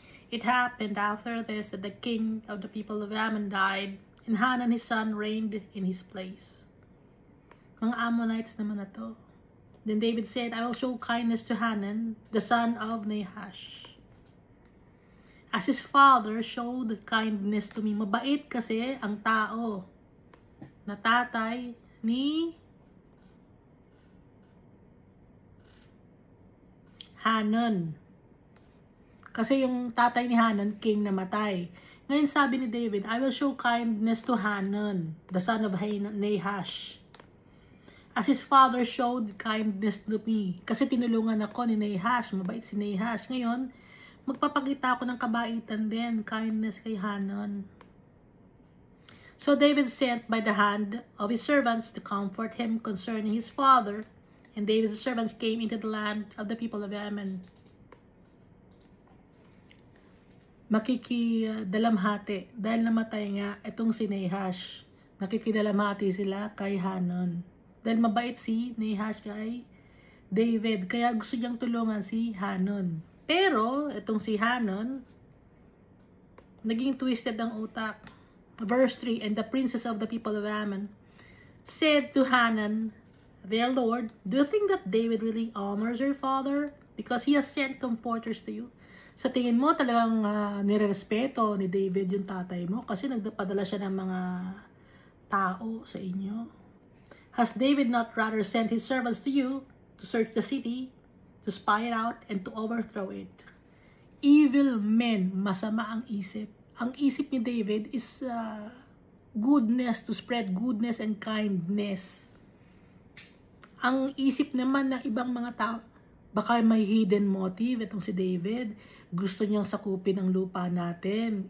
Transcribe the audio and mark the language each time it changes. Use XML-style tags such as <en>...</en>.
<en>It happened after this that the king of the people of Ammon died, and Hanan his son reigned in his place.</en> <tl>Mga Ammonites naman na to.</tl> <en>Then David said, I will show kindness to Hanan, the son of Nahash, as his father showed kindness to me.</en> <tl>Mabait kasi ang tao na tatay ni Hanan. Kasi yung tatay ni Hanan, king, namatay. Ngayon sabi ni David,</tl> <en>I will show kindness to Hanan, the son of Nahash, as his father showed kindness to me.</en> <tl>Kasi tinulungan ako ni Nahash, mabait si Nahash. Ngayon, magpapakita ako ng kabaitan din, kindness kay Hanan.</tl> <en>So David sent by the hand of his servants to comfort him concerning his father, and David's servants came into the land of the people of Ammon.</en> <tl>Makikidalamhati dahil namatay nga itong si Nahash. Makikidalamhati sila kay Hanan. Dahil mabait si Nahash kay David, kaya gusto niyang tulungan si Hanan. Pero itong si Hanan, naging twisted ang utak.</tl> <en>Verse 3, and the princes of the people of Ammon said to Hanan, their lord, do you think that David really honors your father because he has sent comforters to you?</en> <tl>Sa tingin mo talagang nirerespeto ni David yung tatay mo kasi nagpadala siya ng mga tao sa inyo?</tl> <en>Has David not rather sent his servants to you to search the city, to spy it out, and to overthrow it? Evil men,</en> <tl>masama ang isip. Ang isip ni David</tl> <en>is goodness, to spread goodness and kindness.</en> <tl>Ang isip naman ng ibang mga tao, baka may</tl> <en>hidden motive</en> <tl>itong si David. Gusto niyang sakupin ang lupa natin.</tl>